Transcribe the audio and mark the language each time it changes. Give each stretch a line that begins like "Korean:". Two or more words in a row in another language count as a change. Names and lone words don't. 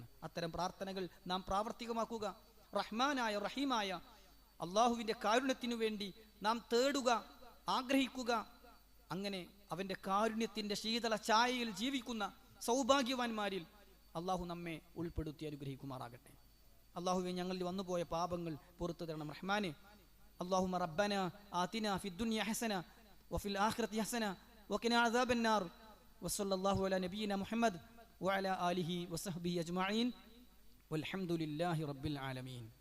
Malayalam: അത്തരം പ്രാർത്ഥനകൾ നാം പ്രാവർത്തികമാക്കുക. റഹ്മാനായ റഹീമായ അള്ളാഹുവിൻ്റെ കാരുണ്യത്തിനു വേണ്ടി നാം തേടുക, ആഗ്രഹിക്കുക. അങ്ങനെ അവൻ്റെ കാരുണ്യത്തിൻ്റെ ശീതള ഛായയിൽ ജീവിക്കുന്ന സൗഭാഗ്യവാന്മാരിൽ അള്ളാഹു നമ്മെ ഉൾപ്പെടുത്തി അനുഗ്രഹിക്കുമാറാകട്ടെ. അള്ളാഹുവെ, ഞങ്ങളിൽ വന്നുപോയ പാപങ്ങൾ പുറത്തു തരണം റഹ്മാനെ.
Arabic: اللهم ربنا آتنا في الدنيا حسنة وفي الآخرة حسنة وقنا عذاب النار وصلى الله على نبينا محمد وعلى آله وصحبه أجمعين والحمد لله رب العالمين.